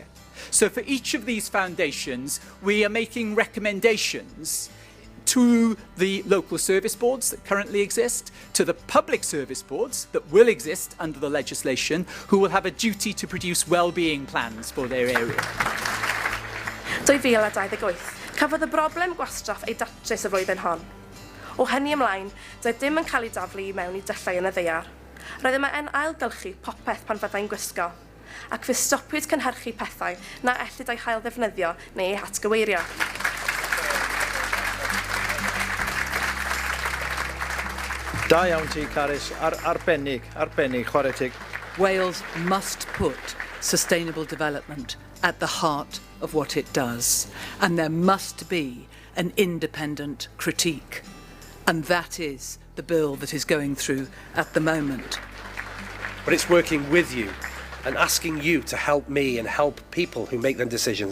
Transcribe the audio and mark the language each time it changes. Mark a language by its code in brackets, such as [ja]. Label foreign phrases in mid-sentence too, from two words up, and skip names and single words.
[en] So for each of these foundations, we are making recommendations to the local service boards that currently exist, to the public service boards that will exist under the legislation, who will have a duty to produce well-being plans for their area. [cy] 2028. Cafodd y broblem gwastraff ei datrys y flwyddyn hon. O hynny ymlaen, doedd dim yn cael ei daflu i mewn I dyllau yn y ddaear. Roedd yma yn ailgylchu popeth pan fyddai'n gwisgo, ac fe stopiwyd cynhyrchu pethau na ellid ei hail ddefnyddio neu ei hatgyweirio. Da iawn ti, Carys. Arbennig, chwarae tig. [en] Wales must put sustainable development at the heart of what it does, and there must be an independent critique. And that is the bill that is going through at the moment. But it's working with you and asking you to help me and help people who make them decisions.